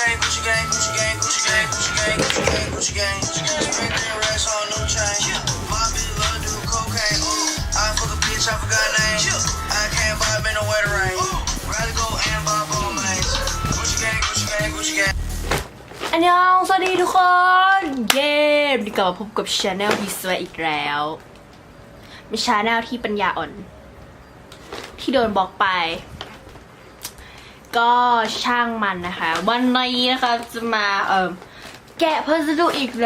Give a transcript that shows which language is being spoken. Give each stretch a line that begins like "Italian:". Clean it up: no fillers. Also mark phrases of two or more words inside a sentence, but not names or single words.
English: Gucci gang, Gucci gang, Gucci gang, Gucci gang, Gucci gang, Gucci gang. Spent their racks on new chain. My bitch love to do cocaine. I fuck a bitch, I forgot name. I can't buy me no wetter rain. Rather go and buy ball mains. Gucci gang, Gucci gang, Gucci gang.
Thai: อันยองสวัสดีทุกคนเย้ดีกลับมาพบกับชาแนลที่สวยอีกแล้วมีชาแนลที่ปัญญาอ่อนที่โดนบล็อกไปก็ช่างมันนะคะวันนี้นะคะจะมาแกะพัสดุอีก